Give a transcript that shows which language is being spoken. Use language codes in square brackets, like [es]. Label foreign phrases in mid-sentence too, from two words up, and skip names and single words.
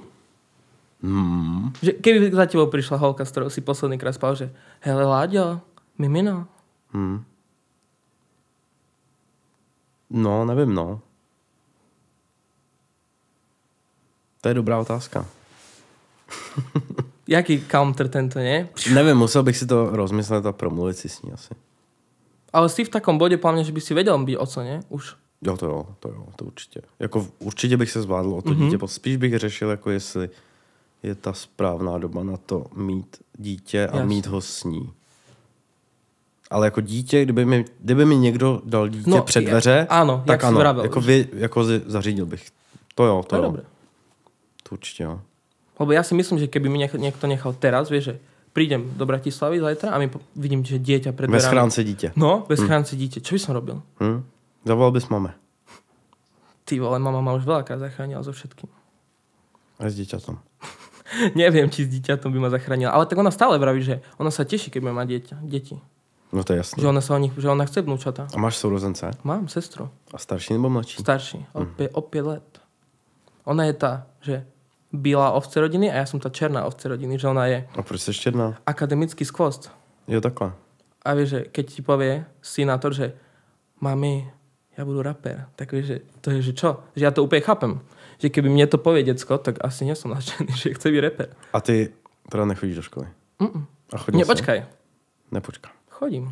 [sk] Že keby za tebou prišla holka, s ktorou si posledný krát spal, že hele, Láďo, mimino. [cs] No, nevím, no. To je dobrá otázka. [sk] Jaký counter tento, nie? [cs] Nevím, musel bych si to rozmyslet a promluvit si s ní asi. [sk] Ale si v takom bode, podľa mňa, že by si vedel byť oco, nie? Už. [cs] Jo, to určitě. Jako určitě bych se zvládl o to dítě. Spíš bych řešil, jako jestli je ta správná doba na to mít dítě a mít ho s ní. Ale jako dítě, kdyby mi někdo dal dítě před dveře, ano, tak ano, [sk] vravel, [cs] jako zařídil bych. To jo. [sk] Dobré. [cs] To určitě jo. [sk] Lebo ja si myslím, že keby mi niekto nechal teraz, vieš, že prídem do Bratislavy zajtra a vidím, že dieťa pred dverami. [cs] Bez chránce dítě. [sk] No, [cs] bez chránce dítě. [sk] Čo by som robil? [cs] Zavolal bys mame. [sk] Ty vole, mama ma už veľakrát zachránila so všetkým. A s dieťatom. Neviem, či s dieťatom by ma zachránila. Ale tak ona stále vraví, že ona sa teší, keď má deti. No to je jasné. Že ona chce vnúčata. [cs] A máš sourozence? [sk] Mám sestru. [cs] A starší nebo mladší? Starší. O 5 let. [sk] Ona je tá, že [cs] bílá ovce [sk] rodiny a ja som tá [cs] černá ovce [sk] rodiny, že ona je... [cs] A proč jsi černá? Akademický skvost. Jo, takhle. [sk] A vieš, že keď ti povie synátor, že mami, ja budu rapper, tak vieš, že to je, že čo? Že ja to úplne chápem. Že keby mne to povie decko, tak asi nie som nadšený, že chce byť rapper. A ty teda nechodíš do školy? A chodíš? Počkaj. Nepočkaj. Chodím.